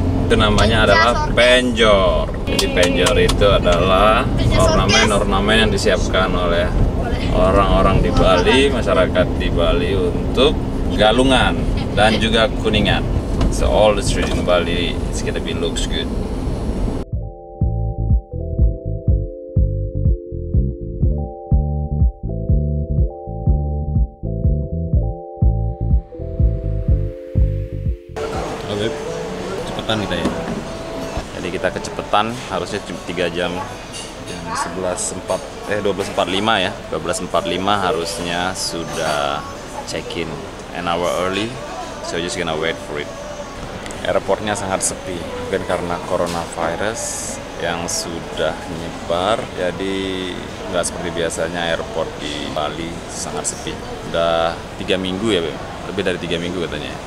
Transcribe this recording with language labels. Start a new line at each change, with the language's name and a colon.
Indonesian: Itu namanya adalah penjor. Jadi penjor itu adalah ornamen-ornamen yang disiapkan oleh orang-orang di Bali, masyarakat di Bali untuk galungan dan juga kuningan.
English: So all the street in Bali is gonna be looks good.
Indonesian: Oke, cepetan kita ya. Jadi kita kecepatan harusnya cuma 3 jam.
English: 12.45 ya. 12.45
Indonesian: harusnya sudah
English: check-in an hour early. So just gonna wait for it.
Indonesian: Airportnya sangat sepi, mungkin karena coronavirus yang sudah menyebar. Jadi nggak seperti biasanya airport di Bali sangat sepi. Udah 3 minggu ya, lebih dari 3 minggu katanya.